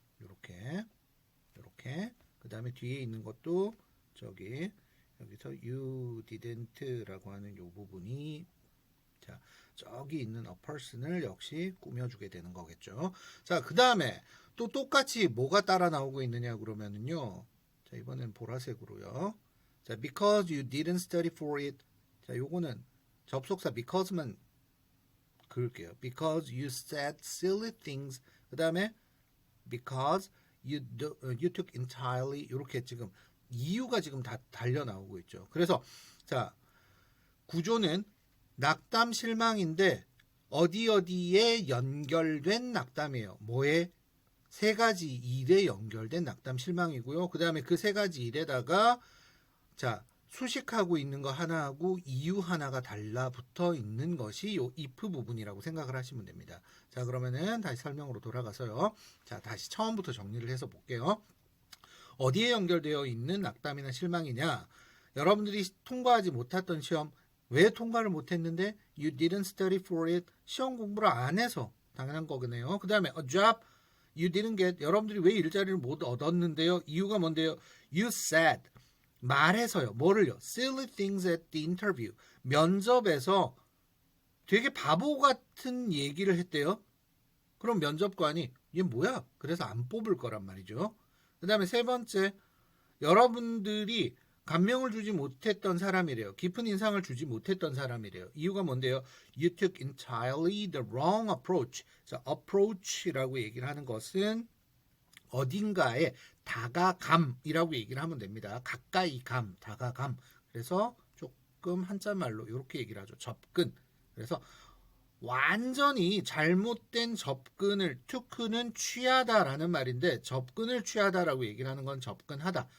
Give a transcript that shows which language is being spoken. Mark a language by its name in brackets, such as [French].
[Korean] 이렇게 그 다음에 뒤에 있는 것도 저기 여기서 [English] you didn't [Korean] 라고 하는 이 부분이 자 저기 있는 a person을 역시 꾸며주게 되는 거겠죠. 자, 그 다음에 또 똑같이 뭐가 따라 나오고 있느냐 그러면은요. 자, 이번엔 보라색으로요. [English] 자, because you didn't study for it. [Korean] 자, 요거는 접속사 because만 그을게요. [English] Because you said silly things. [Korean] 그 다음에 [English] because you took entirely [Korean] 이렇게 지금 이유가 지금 다 달려 나오고 있죠. 그래서 자 구조는 낙담 실망인데 어디에 연결된 낙담이에요. 뭐에? 세 가지 일에 연결된 낙담 실망이고요. 그 다음에 그 세 가지 일에다가 자 수식하고 있는 거 하나하고 이유 하나가 달라붙어 있는 것이 요 if 부분이라고 생각을 하시면 됩니다. 자, 그러면은 다시 설명으로 돌아가서요. 자, 다시 처음부터 정리를 해서 볼게요. 어디에 연결되어 있는 낙담이나 실망이냐? 여러분들이 통과하지 못했던 시험, 왜 통과를 못했는데? [English] You didn't study for it. [Korean] 시험 공부를 안 해서 당연한 거겠네요. 그 다음에 [English] a job you didn't get. [Korean] 여러분들이 왜 일자리를 못 얻었는데요? 이유가 뭔데요? [English] You said. [Korean] 말해서요. 뭐를요? [English] Silly things at the interview. [Korean] 면접에서 되게 바보 같은 얘기를 했대요. 그럼 면접관이 얘 뭐야? 그래서 안 뽑을 거란 말이죠. 그 다음에 세 번째, 여러분들이 감명을 주지 못했던 사람이래요. 깊은 인상을 주지 못했던 사람이래요. 이유가 뭔데요? [English] You took entirely the wrong approach. [Korean] 자, approach라고 얘기를 하는 것은 어딘가에 다가감이라고 얘기를 하면 됩니다. 가까이 감, 다가감. 그래서 조금 한자말로 이렇게 얘기를 하죠. 접근. 그래서 완전히 잘못된 접근을 투크는 취하다라는 말인데 접근을 취하다라고 얘기를 하는 건 접근하다.